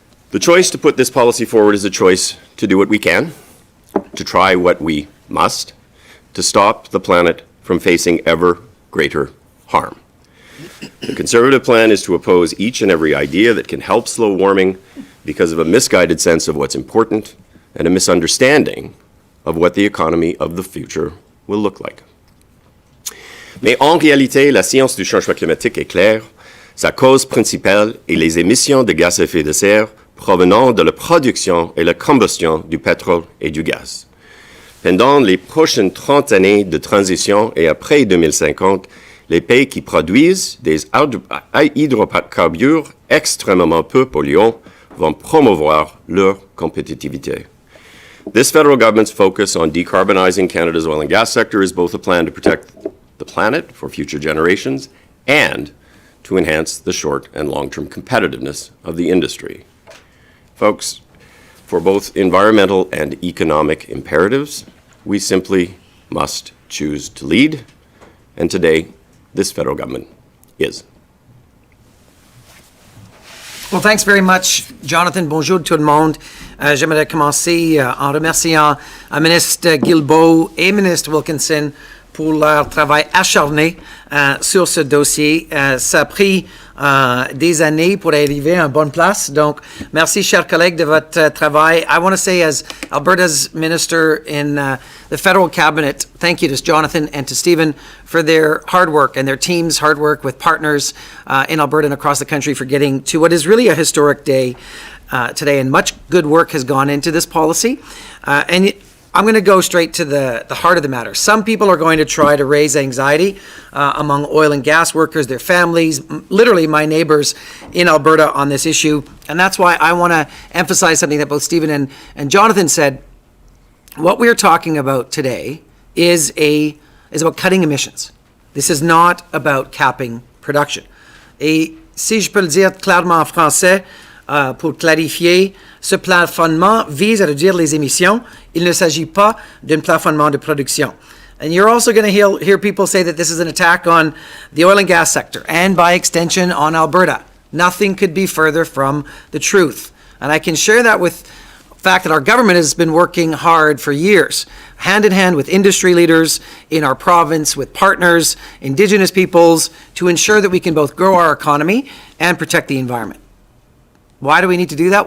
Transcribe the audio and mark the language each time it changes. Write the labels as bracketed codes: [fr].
[en] The choice to put this policy forward is a choice to do what we can, to try what we must, to stop the planet from facing ever greater harm. The Conservative plan is to oppose each and every idea that can help slow warming because of a misguided sense of what's important and a misunderstanding of what the economy of the future will look like. [fr] Mais en réalité, la science du changement climatique est claire. Sa cause principale est les émissions de gaz à effet de serre provenant de la production et la combustion du pétrole et du gaz. Pendant les prochaines 30 années de transition et après 2050, les pays qui produisent des hydrocarbures extrêmement peu polluants vont promouvoir leur compétitivité. [en] This federal government's focus on decarbonizing Canada's oil and gas sector is both a plan to protect the planet for future generations and to enhance the short and long-term competitiveness of the industry. Folks, for both environmental and economic imperatives, we simply must choose to lead, and today, this federal government is. Well, thanks very much, Jonathan. [fr] Bonjour tout le monde. J'aimerais commencer en remerciant ministre Guilbeault et ministre Wilkinson pour leur travail acharné sur ce dossier. Ça a pris des années pour arriver à une bonne place. Donc, merci, chers collègues, de votre travail. [en] I want to say, as Alberta's minister in the federal cabinet, thank you to Jonathan and to Stephen for their hard work and their team's hard work with partners in Alberta and across the country for getting to what is really a historic day today. And much good work has gone into this policy. And I'm going to go straight to the heart of the matter. Some people are going to try to raise anxiety among oil and gas workers, their families, literally my neighbors in Alberta on this issue. And that's why I want to emphasize something that both Stephen and Jonathan said. What we're talking about today is about cutting emissions. This is not about capping production. [fr] Et si je peux le dire clairement en français, pour clarifier, ce plafonnement vise à réduire les émissions. Il ne s'agit pas d'un plafonnement de production. [en] And you're also going to hear people say that this is an attack on the oil and gas sector, and by extension on Alberta. Nothing could be further from the truth. And I can share that with the fact that our government has been working hard for years, hand in hand with industry leaders in our province, with partners, Indigenous peoples, to ensure that we can both grow our economy and protect the environment. Why do we need to do that?